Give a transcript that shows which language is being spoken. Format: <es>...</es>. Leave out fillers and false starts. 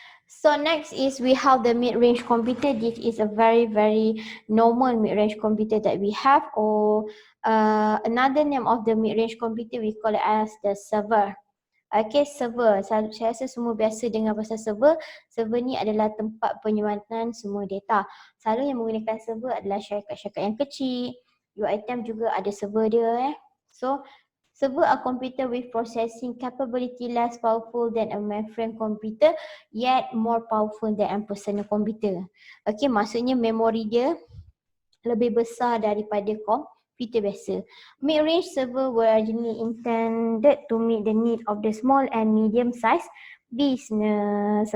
<en>So next is we have the mid-range computer. This is a very normal mid-range computer that we have, or another name of the mid-range computer we call it as the server.</en> <ms>Okay, server. Saya rasa semua biasa dengar pasal server. Server ni adalah tempat penyimpanan semua data. Selalu yang menggunakan server adalah syarikat-syarikat yang kecil. UiTM juga ada server dia.</ms> <en>So server a computer with processing capability less powerful than a mainframe computer, yet more powerful than a personal computer.</en> <ms>Okay, maksudnya memori dia lebih besar daripada komputer biasa.</ms> <en>Mid-range server were originally intended to meet the need of the small and medium-sized business.</en>